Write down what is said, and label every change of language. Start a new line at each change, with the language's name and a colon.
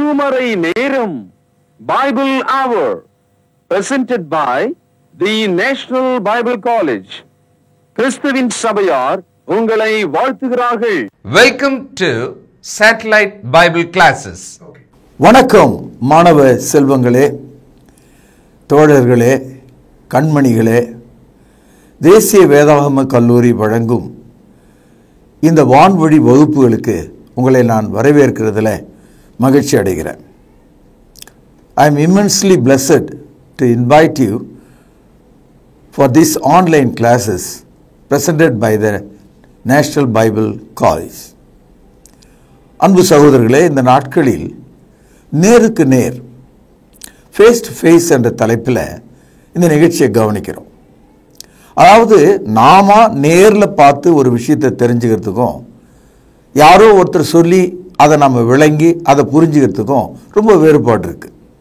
Tamil: காலை நேரம் Bible our
English: presented by the National Bible College.
Tamil: கிறிஸ்துவின் சபையார் உங்களை வாழ்த்துகிறார்கள்.
English: Welcome to Satellite Bible Classes.
Tamil: வணக்கம் மாணவ செல்வங்களே, தோழர்களே, கண்மணிகளே. தேசிய வேதாகம கல்லூரி வழங்கும் இந்த வான்வழி வகுப்புகளுக்கு உங்களை நான் வரவேற்கிறதுல மகிழ்ச்சி அடைகிறேன்.
English: I am immensely blessed to invite you for these online classes presented by the National Bible College.
Tamil: அன்பு சகோதரர்களே, இந்த நாட்களில் நேருக்கு நேர், ஃபேஸ் டு ஃபேஸ் என்ற தலைப்பில் இந்த நிகழ்ச்சியை கவனிக்கிறோம். அதாவது நாம நேரில் பார்த்து ஒரு விஷயத்தை தெரிஞ்சுக்கிறதுக்கும் யாரோ ஒருத்தர் சொல்லி அதை நம்ம விளங்கி அதை புரிஞ்சுக்கிறதுக்கும் ரொம்ப வேறுபாடு இருக்குது.